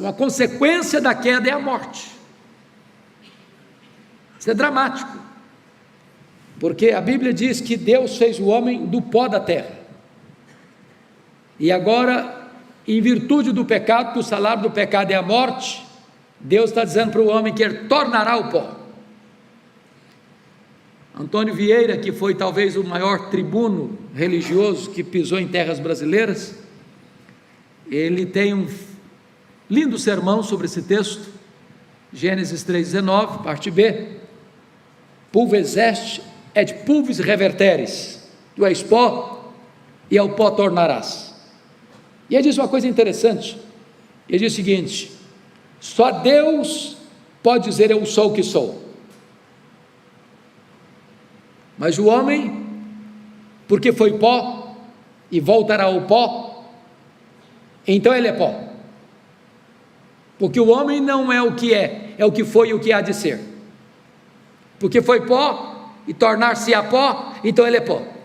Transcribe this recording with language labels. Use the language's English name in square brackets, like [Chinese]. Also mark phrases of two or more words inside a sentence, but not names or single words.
[Portuguese] Uma consequência da queda é a morte. Isso é dramático, porque a Bíblia diz que Deus fez o homem do pó da terra, e agora, em virtude do pecado, que o salário do pecado é a morte, Deus está dizendo para o homem que ele tornará o pó. Antônio Vieira, que foi talvez o maior tribuno religioso que pisou em terras brasileiras, ele tem um lindo sermão sobre esse texto, Gênesis 3,19, parte B: [Latin] pulvis est et pulvis reverteres, [Portuguese] tu és pó e ao pó tornarás. E ele diz uma coisa interessante, ele diz o seguinte: só Deus pode dizer eu sou o que sou, mas o homem, porque foi pó e voltará ao pó, então ele é pó, porque o homem não é o que é o que foi e o que há de ser, porque foi pó e tornar-se a pó, então ele é pó.